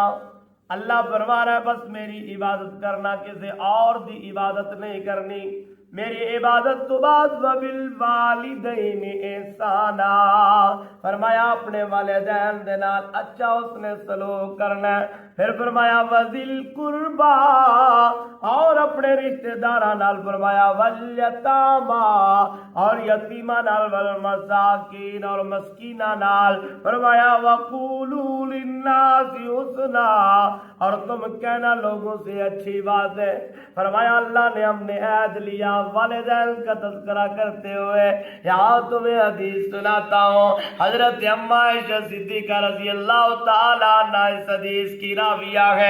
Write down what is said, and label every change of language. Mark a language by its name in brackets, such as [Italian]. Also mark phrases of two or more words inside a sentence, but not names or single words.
[Urdu] اللہ فرما رہا ہے بس میری عبادت کرنا، [Punjabi] کسی اور دی عبادت نہیں کرنی، [Urdu] میری عبادت تو بات [Arabic] وَبِالْوَالِدَيْنِ إِحْسَانًا۔ [Punjabi] فرمایا اپنے والدین دے نال اچھا اس نے سلوک کرنا ہے۔ پھر فرمایا [Arabic] وَذِي الْقُرْبَىٰ، [Punjabi] اور اپنے رشتہ داراں نال فرمایا وَالْيَتَامَىٰ، اور یتیماں نال، وَالْمَسَاکِینَ، اور مسکیناں نال، فرمایا [Arabic] وَقُولُوا لِلنَّاسِ حُسْنًا، [Urdu] اور تم کہنا لوگوں سے اچھی بات ہے۔ فرمایا اللہ نے ہم نے عہد لیا والدین کا تذکرہ کرتے ہوئے یہاں تمہیں حدیث سناتا ہوں۔ حضرت اما عائشہ صدیقہ [Arabic] رضی اللہ تعالیٰ عنہا [Urdu] اس حدیث کی راویہ ہے۔